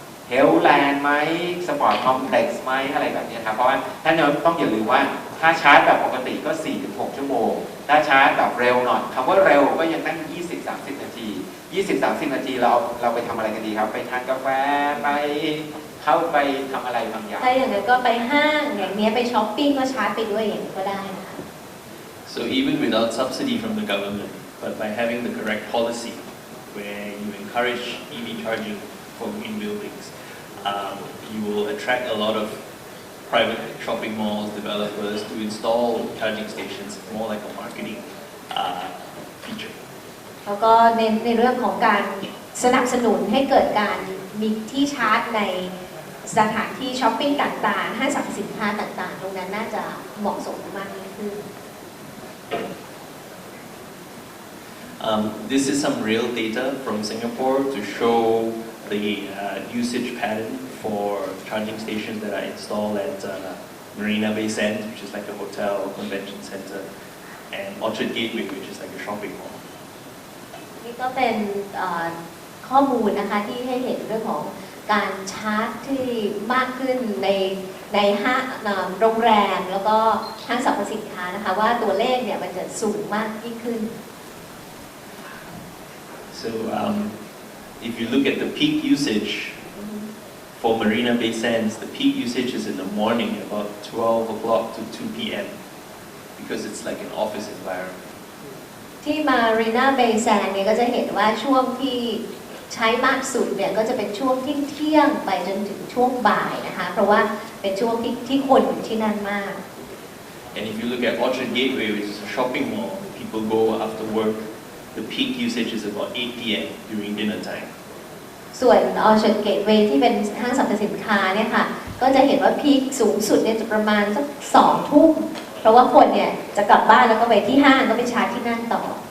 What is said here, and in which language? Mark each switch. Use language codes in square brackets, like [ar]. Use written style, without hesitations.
[th] เฮลแลนด์ไหมสปอร์ตคอมเพล็กซ์ไหมอะไรแบบนี้ครับเพราะว่าท่านต้องอย่าลืมว่าถ้าชาร์จแบบปกติก็ 4-6 ชั่วโมงถ้าชาร์จแบบเร็วหน่อยคำว่าเร็วก็ยังตั้ง 20-30 นาที 20-30 นาทีเราไปทำอะไรกันดีครับไปทานกาแฟไปเข้าไปทำอะไรบางอย่าง ถ้าอย่างนั้นก็ไปห้างอย่างนี้ไปช้อปปิ้งก็ชาร์จไปด้วยอย่างนี้ก็ได้นะคะ [en] So even without subsidy from the government but by having the correct policy where you encourage EV charging for green buildings you will attract a lot of private shopping malls developers to install charging stations more like a marketing feature [th] แล้วก็ในเรื่องของการสนับสนุนให้เกิดการมีที่ชาร์จในสถานที่ช้อปปิ้งต่างๆห้างสรรพสินค้าต่างๆตรงนั้นน่าจะเหมาะสมมากยิ่งขึ้น [en] This is some real data from Singapore to show the usage pattern for charging stations that are installed at Marina Bay Sands, which is like a hotel convention center, and Orchard Gateway, which is like a shopping mall. [th] นี่ก็เป็นข้อมูลนะคะที่ให้เห็นเรื่องของการชาร์จที่มากขึ้นในห้างโรงแรมแล้วก็ห้างสรรพสินค้านะคะว่าตัวเลขเนี่ยมันจะสูงมากยิ่งขึ้น [en] So if you look at the peak usage for Marina Bay Sands, the peak usage is in the morning about 12 o'clock to 2 p.m. because it's like an office environment. [th] ที่มารีนาเบย์แซนเนี่ยก็จะเห็นว่าช่วงที่ใช้มากสุดเนี่ยก็จะเป็นช่วงเที่ยงไปจนถึงช่วงบ่ายนะคะเพราะว่าเป็นช่วงที่คนอยู่ที่นั่นมาก [en] And if you look at Orchard Gateway, which is a shopping mall, people go after work. The peak usage is about 8 p.m. during dinner time. [th] ส่วน Orchard Gateway ที่เป็นห้างสรรพสินค้าเนี่ยค่ะก็จะเห็นว่าพีคสูงสุดเนี่ยจะประมาณสัก2 ทุ่มเพราะว่าคนเนี่ยจะกลับบ้านแล้วก็ไปที่ห้างก็ไปชาร์จที่นั่นต่อ